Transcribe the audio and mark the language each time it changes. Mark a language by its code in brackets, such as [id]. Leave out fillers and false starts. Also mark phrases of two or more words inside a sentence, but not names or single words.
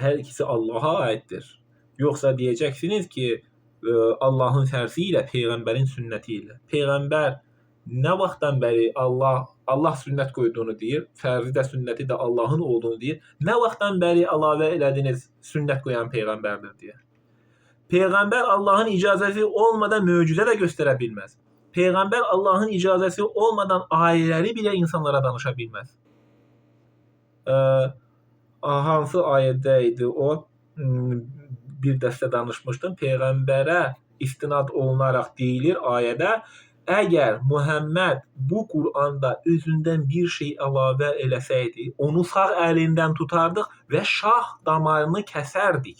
[az] Hər ikisi Allaha aiddir. Yoxsa deyəcəksiniz ki, Allahın fərzi ilə, Peyğəmbərin sünnəti ilə. Peyğəmbər nə vaxtdan bəri Allah sünnət qoyduğunu deyir, fərzi də sünnəti də Allahın olduğunu deyir. Nə vaxtdan bəri əlavə elədiniz sünnət qoyan Peyğəmbərdir deyə. [tr] Peygamber Allah'ın icazeti olmadan mucize de gösterebilmez. Peygamber Allah'ın icazeti olmadan ayetleri bile insanlara danışabilmez. [az] Hansı ayədəydi o? Bir dəstə danışmışdım. Peyğəmbərə istinad olunaraq deyilir ayədə, əgər Muhammed bu Quranda özündən bir şey əlavə eləsəydi, onu sağ əlindən tutardıq və şah damarını kəsərdik.